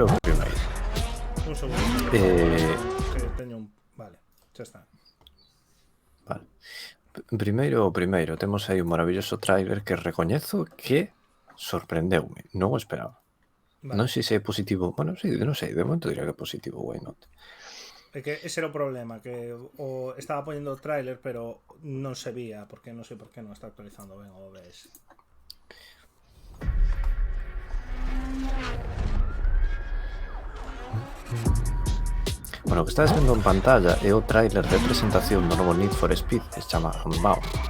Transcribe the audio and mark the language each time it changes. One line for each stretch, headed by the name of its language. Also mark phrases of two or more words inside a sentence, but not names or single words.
Galician: Un segundo. Que teño un... Vale, xa está. Vale. Primeiro, temos aí un maravilloso tráiler que recoñezo que sorprendeume, non o esperaba. Vale. Non sei se é positivo, bueno, non sei, de momento diría que é positivo,
English: why not?
Galician: É que ese era o problema, que o estaba poñendo o tráiler, pero non se vía, porque non sei por que non está actualizando ben o OBS. Bueno, o que estás vendo en pantalla é o tráiler de presentación do novo Need for Speed, que se chama Unbound.